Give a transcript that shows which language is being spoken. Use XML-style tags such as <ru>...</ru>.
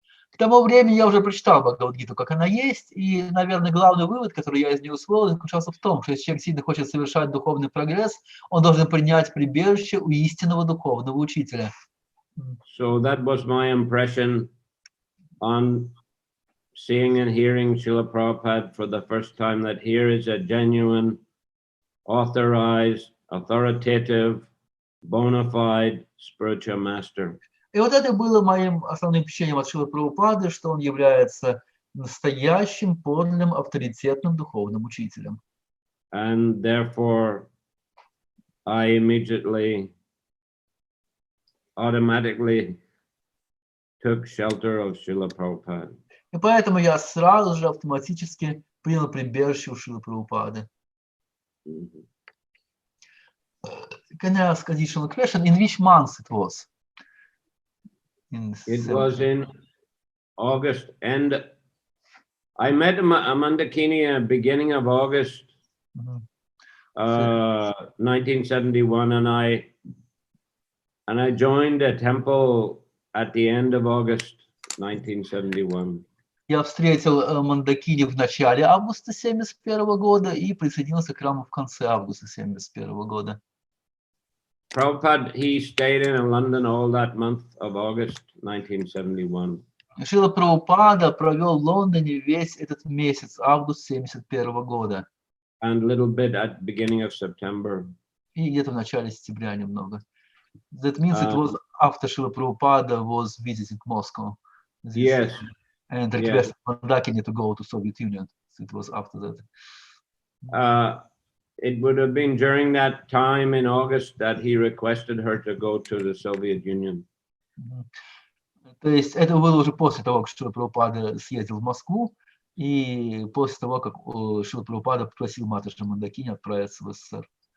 <ru>К тому времени я уже прочитал Бхагавад-гиту, как она есть, и, наверное, главный вывод, который я из нее усвоил, заключался в том, что если человек сильно хочет совершать духовный прогресс, он должен принять прибежище у истинного духовного учителя.</ru> <en>So that was my impression on seeing and hearing Srila Prabhupada for the first time, that here is a genuine, authorized, authoritative, bona fide spiritual master.</en> <ru>И вот это было моим основным впечатлением от Шрилы Прабхупады, что он является настоящим, подлинным, авторитетным духовным учителем.</ru> <en>And therefore, I immediately, automatically took shelter of Srila Prabhupada.</en> <ru>И поэтому я сразу же автоматически принял прибежище у Шрилы Прабхупады.</ru> <en>Can I ask additional question? In which month it was? It was in August, and I met Mandakini at the beginning of August, 1971, and I joined the temple at the end of August 1971.</en> <ru>Я встретил Мандакини в начале августа 1971 года и присоединился к храму в конце августа 1971 года.</ru> <en>Prabhupada, he stayed in London all that month of August 1971.</en> <ru>Шрила Прабхупада провел в Лондоне весь этот месяц, август 1971 года.</ru> <en>And a little bit at the beginning of September.</en> <ru>И где-то в начале сентября немного.</ru> <en>That means it was after Srila Prabhupada was visiting Moscow. Yes. And requested Mandakini to go to Soviet Union. So it was after that. It would have been during that time in August that he requested her to go to the Soviet Union.</en> <ru>То есть это было уже после того, как Шрила Прабхупада съездил в Москву, и после того, как Шрила Прабхупада попросил Матушку Мандакини отправиться в СССР.</ru>